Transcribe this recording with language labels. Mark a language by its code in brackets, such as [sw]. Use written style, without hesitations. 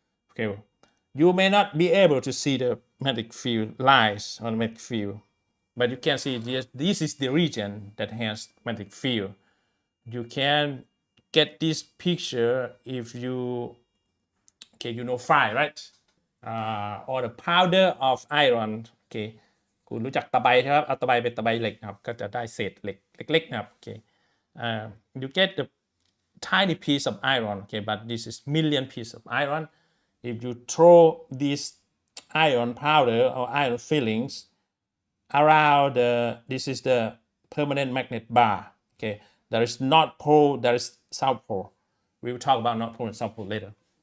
[en] Okay, you may not be able to see the magnetic field lines on the magnetic field, but you can see this is the region that has magnetic field. You can get this picture if you know fire, right? Or the powder of iron. [th] Okay, คุณรู้จักตะไบครับเอาตะไบเป็นตะไบเหล็กครับก็จะได้เศษเหล็กเล็กๆนะครับ [en] Okay, you get the tiny piece of iron. Okay, but this is million piece of iron. If you throw this iron powder or iron fillings around this is the permanent magnet bar. Okay, there is north pole, there is south pole. We will talk about north pole and south pole later.